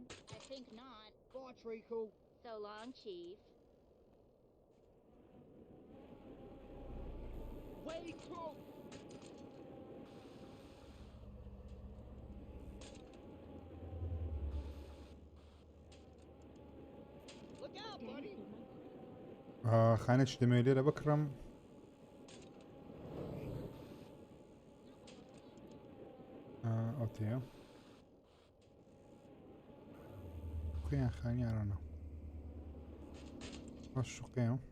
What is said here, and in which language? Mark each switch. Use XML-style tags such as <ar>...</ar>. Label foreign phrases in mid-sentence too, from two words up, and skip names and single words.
<en>I think not. Bye, Treacle. So long, Chief. Wait, Cook! Look out, buddy!</en> <ckb>خانێکی دەمەوێت لێرە بکڕم ئەوتەیە خۆیان خانیارانە باش شوقەیە</ckb>